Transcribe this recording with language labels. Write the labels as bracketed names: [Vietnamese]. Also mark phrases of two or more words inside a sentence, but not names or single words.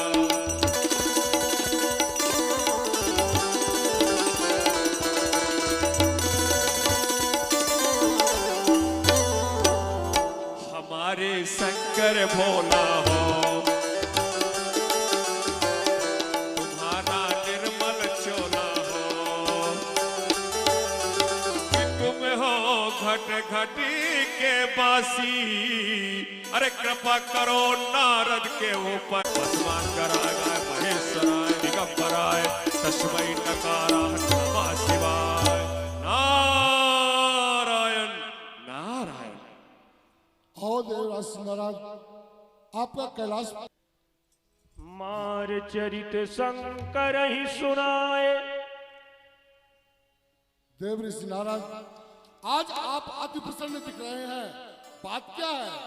[Hindi] हमारे शंकर भोला हो घटी के बासी, अरे कृपा करो नारद के ऊपर। [Sanskrit] भस्मान कराए महेश्वराय दिगंबराय तस्मै नकाराय नमः शिवाय। [Hindi] नारायण नारायण। आओ देवराज महाराज, आपका कैलाश। मार चरित शंकर ही सुनाए। देव ऋषि नारद, आज आप अति प्रसन्न दिख रहे हैं, बात क्या है?